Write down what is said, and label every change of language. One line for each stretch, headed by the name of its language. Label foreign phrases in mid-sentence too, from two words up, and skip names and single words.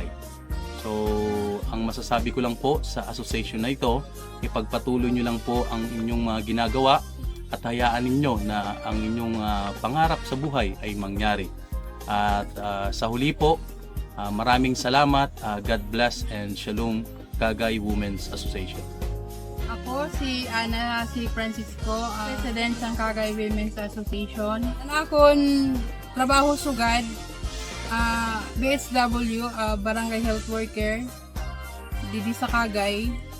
Filipino: So, ang masasabi ko lang po sa association na ito, ipagpatuloy nyo lang po ang inyong mga ginagawa at hayaan ninyo na ang inyong pangarap sa buhay ay mangyari. At sa huli po, maraming salamat.
English: God bless and Shalom, Cagay Women's Association.
Filipino: Ako si Ana Francisco, President ng Cagay Women's Association.
Hiligaynon: Akon trabaho sugad, BSW, Barangay
English: Health Worker,
Hiligaynon: didi sa Cagay.